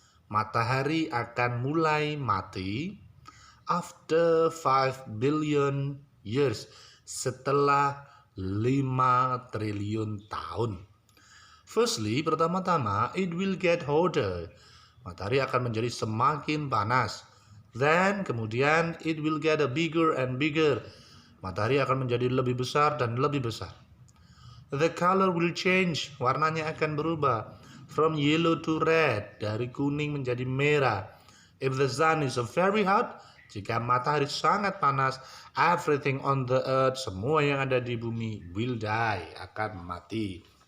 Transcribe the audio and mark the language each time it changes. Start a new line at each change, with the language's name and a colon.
Indonesian: Matahari akan mulai mati
English: after 5 billion years,
Indonesian: setelah 5 triliun tahun.
English: Firstly,
Indonesian: pertama-tama,
English: it will get hotter.
Indonesian: Matahari akan menjadi semakin panas.
English: Then,
Indonesian: kemudian,
English: it will get bigger and bigger.
Indonesian: Matahari akan menjadi lebih besar dan lebih besar.
English: The color will change,
Indonesian: warnanya akan berubah.
English: From yellow to red,
Indonesian: dari kuning menjadi merah.
English: If the sun is very hot,
Indonesian: jika matahari sangat panas,
English: everything on the earth,
Indonesian: semua yang ada di bumi,
English: will die,
Indonesian: akan mati.